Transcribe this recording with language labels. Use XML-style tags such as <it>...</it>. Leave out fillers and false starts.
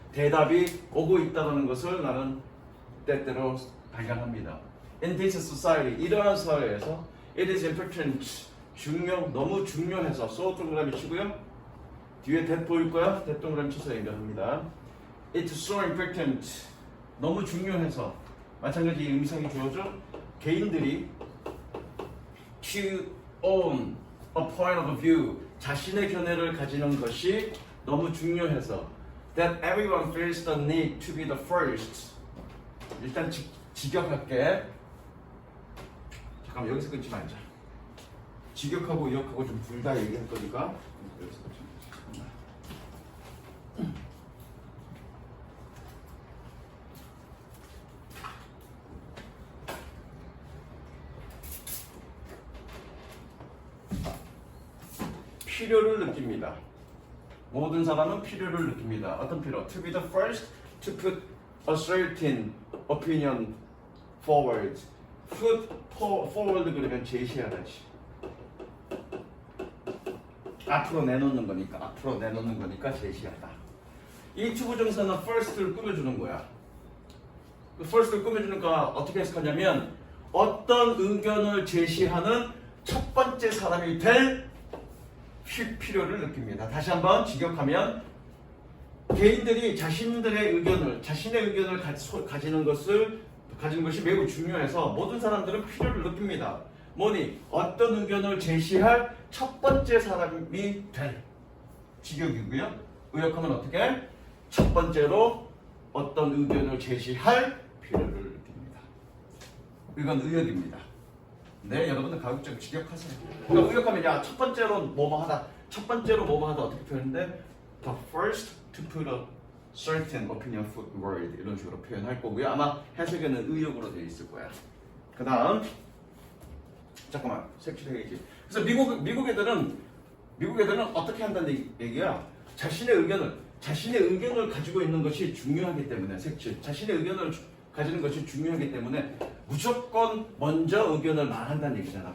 <ko>대답이 오고 있다는 것을 나는 때때로 발견합니다.</ko> <en>In this society,</en> <ko>이러한 사회에서</ko> <en>it is important,</en> <ko>너무 중요해서</ko> <en>so</en> <ko>동그라미 치고요. 뒤에 that 보일 거야? that 동그라미 쳐서 연결합니다.</ko> <en>It's so important,</en> <ko>너무 중요해서 마찬가지 음성이 주어져 개인들이</ko> <en>to own a point of view,</en> <ko>자신의 견해를 가지는 것이 너무 중요해서</ko> <en>that everyone feels the need to be the first.</en> <ko>일단 직역할게. 잠깐만 여기서 끊지 말자. 직역하고 의역하고 좀 둘 다 얘기할 거니까 여기서 끊지 말자. 필요를 느낍니다. 모든 사람은 필요를 느낍니다. 어떤 필요?</ko> <en>To be the first to put a certain opinion forward. Put forward</en> <ko>그러면 제시하다지. 앞으로 내놓는 거니까 제시하다. 이 투부정사는 first를 꾸며주는 거야. 그 first를 꾸며주니까 어떻게 해석하냐면 어떤 의견을 제시하는 첫 번째 사람이 될 필요를 느낍니다. 다시 한번 직역하면 개인들이 자신의 의견을 가지는 것이 매우 중요해서 모든 사람들은 필요를 느낍니다. 뭐니? 어떤 의견을 제시할 첫 번째 사람이 될 직역이고요. 의역하면 어떻게? 첫 번째로 어떤 의견을 제시할 필요를 느낍니다. 이건 의역입니다. 네, 여러분들 가급적 직역하세요. 그러니까 의역하면 야, 첫 번째로 뭐뭐 하다. 첫 번째로 뭐뭐 하다 어떻게 표현돼?</ko> <en>The first to put a certain opinion forward</en> <ko>이런 식으로 표현할 거고요. 아마 해석에는 의역으로 되어 있을 거야. 그 다음 잠깐만 색칠해야지. 그래서 미국 애들은 어떻게 한다는 얘기야? 자신의 의견을 가지고 있는 것이 중요하기 때문에 색칠. 자신의 의견을 가지는 것이 중요하기 때문에 무조건 먼저 의견을 말한다는 얘기잖아.</ko>